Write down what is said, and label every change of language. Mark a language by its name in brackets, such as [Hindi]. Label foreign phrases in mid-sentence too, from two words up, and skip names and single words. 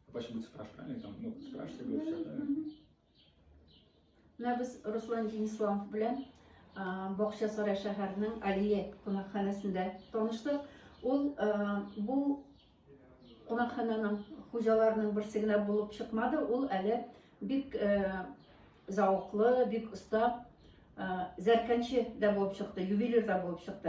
[Russian] Плачь будет спрашивать, правильно? Там, ну, спрашивать будет все, да? [Tatar] Менә без Руслан Дениславов белән Бакчасарай шәһәренең Алия кунакханәсендә таныштык. Ул бу кунакханәнең хуҗаларының берсе генә булып чыкмады. Ул әле бик зауыклы, бик оста зәркәнче дә булып чыкты, ювелир дә булып чыкты.